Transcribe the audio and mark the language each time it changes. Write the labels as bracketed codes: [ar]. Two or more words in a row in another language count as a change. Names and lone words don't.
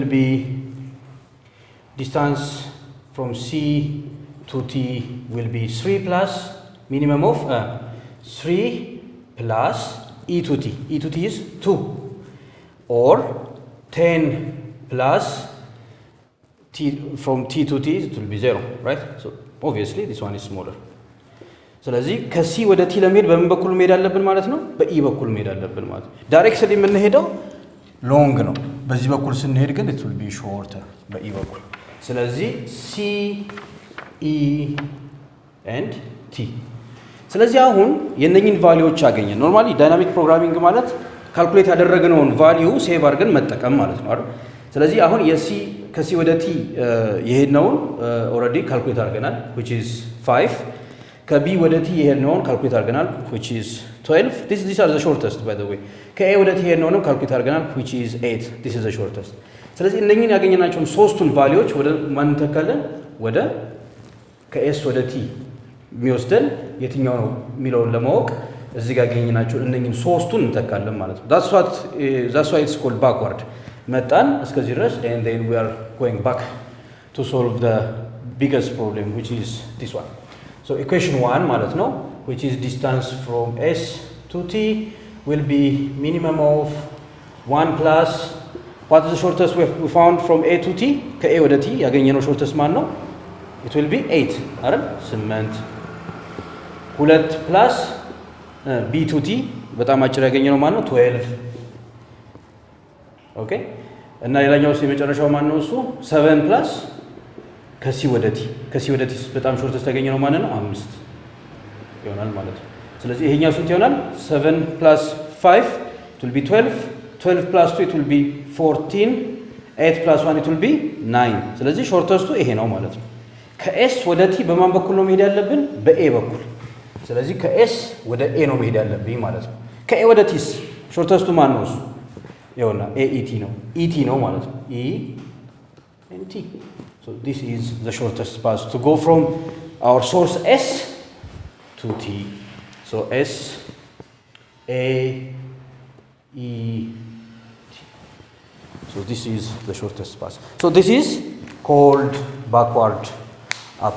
[en] be distance from c to t will be 3 plus minimum of 3 plus e to t is 2 or 10 plus t from t to t it will be 0 right so obviously this one is smaller [am] ስለዚህ ከc ወደ t ለመሄድ በምን በኩል መሄድ አለብን ማለት ነው በe በኩል መሄድ አለብን ማለት ነው ዳይሬክትሊ የምንሄደው ሎንግ ነው በዚህ በኩል ስንሄድ ግን [en] it will be shorter [am] በe በኩል ስለዚህ c e and t ስለዚህ አሁን የነኝን ቫልዩዎች አገኘን [en] normally dynamic programming [am] ማለት ካልኩሌት ያደረግነውን [en] value save [am] አድርገን መጠቀም ማለት ነው አይደል ስለዚህ አሁን ከc ወደ t የሄድነውን [en] already calculate [am] አድርገናል [en] which is 5 [am] ከb ወደ t የሄድነውን ካልኩሌት አድርገናል [en] which is 12 these are the shortest by the way [am] ከa ወደ t የሄድነውንም ካልኩሌት አድርገናል [en] which is 8 this is the shortest [am] ስለዚህ እነኚህን ያገኘናቸውን ሶስቱን ቫልዩዎች ወደ ማን ተካለን ወደ ከs ወደ t የሚወስደን የትኛው ነው የሚለውን ለማወቅ እዚህ ጋር ያገኘናቸው እነኚህን ሶስቱን እንተካለን ማለት ነው [en] that's why it's called backward [am] መጣን እስከዚህ ድረስ [en] and then we are going back to solve the biggest problem which is this one. So equation 1 [am] ማለት ነው [en] which is distance from S to T will be minimum of 1 plus what is the shortest we found from A to T? [am] ከA ወደ T ያገኘነው shortest ማን ነው? [en] It will be 8 አይደል? [am] 8 2 [en] plus B to T [am] በጣም አጭር ያገኘነው ማን ነው? 12 ኦኬ እና ሌላኛው የመጨረሻው ማን ነው? እሱ 7 plus ከሲ ወደ T ከሲ ወደ T በጣም shortest ያገኘነው ማን ነው? 5 ይሆናል ማለት ነው። ስለዚህ ይሄኛው ስንት ይሆናል? [en] 7 plus 5 it will be 12 12 plus 2 it will be 14 8 plus 1 it will be 9 [am] ስለዚህ ሾርተስቱ ይሄ ነው ማለት ነው። ከኤስ ወደ ቲ በማን በኩል ነው መሄድ ያለብን? በኤ በኩል። ስለዚህ ከኤስ ወደ ኤ ነው መሄድ ያለብኝ ማለት ነው። ከኤ ወደ ቲስ ሾርተስቱ ማን ነው? እሱ ይኸውና ኤኢቲ ነው ኢቲ ነው ማለት ነው። [en] ኢ ኤን ቲ so this is the shortest path to go from our source S to T. So S A E T. So this is the shortest path. So this is called backward approach.